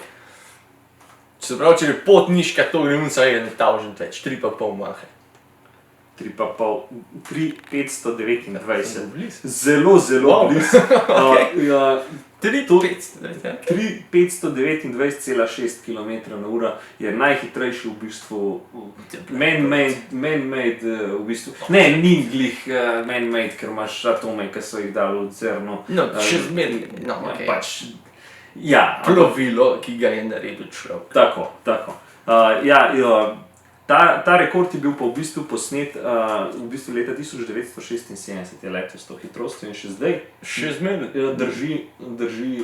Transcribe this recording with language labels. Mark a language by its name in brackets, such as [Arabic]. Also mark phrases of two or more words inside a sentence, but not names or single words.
[Slovenian] Se pravi, če je potniška, to gre unca je netavžen več, 3,5 mahe. 3,529. Zelo bliz. 3,529,6 km/h je najhitrejši v bistvu man-made v bistvu. Ne, ni glih man-made, ker imaš atome, ki so jih dali v CERN-u. No, še zmeraj, no, okej. Pač, ja. Plovilo, ki ga je naredil človek. Tako. Ta rekord je bil pa v bistvu posnet leta 1976 je letel s to hitrostjo in še zdaj drži.